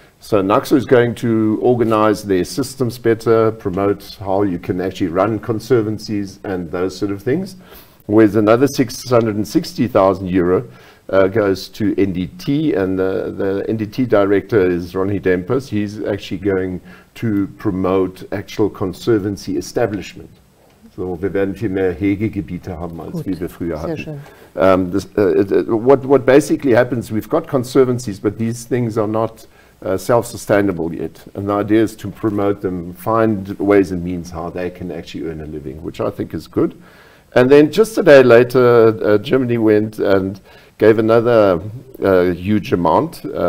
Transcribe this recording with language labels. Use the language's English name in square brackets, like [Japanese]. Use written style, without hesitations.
[English] So NACSO is going to organize their systems better, promote how you can actually run conservancies and those sort of things. Whereas another 660,000 euro goes to NDT, and the NDT director is Ronnie Dempers. He's actually going to promote actual conservancy establishment. [German] So, wir werden viel mehr Hegegebiete haben, als wie wir früher hatten. [English] What basically happens, we've got conservancies, but these things are not self-sustainable yet. And the idea is to promote them, find ways and means how they can actually earn a living, which I think is good. And then just a day later, Germany went and gave another huge amount.